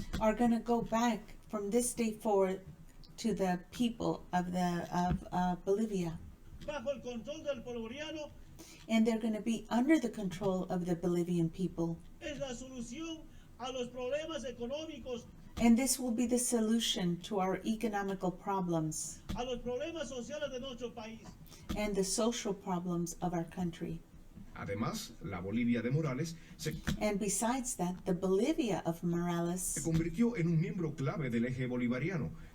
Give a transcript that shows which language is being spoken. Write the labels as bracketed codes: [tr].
[en] are going to go back from this day forward to the people of Bolivia. [es] bajo el control del pueblo boliviano, [en] And they're going to be under the control of the Bolivian people. [es] es la solución a los problemas económicos, [en] And this will be the solution to our economical problems [es] a los problemas sociales de nuestro país. [en] and the social problems of our country. [es] Además, la Bolivia de Morales se [en] And besides that, the Bolivia of Morales, [es] convirtió en un miembro clave del eje bolivariano,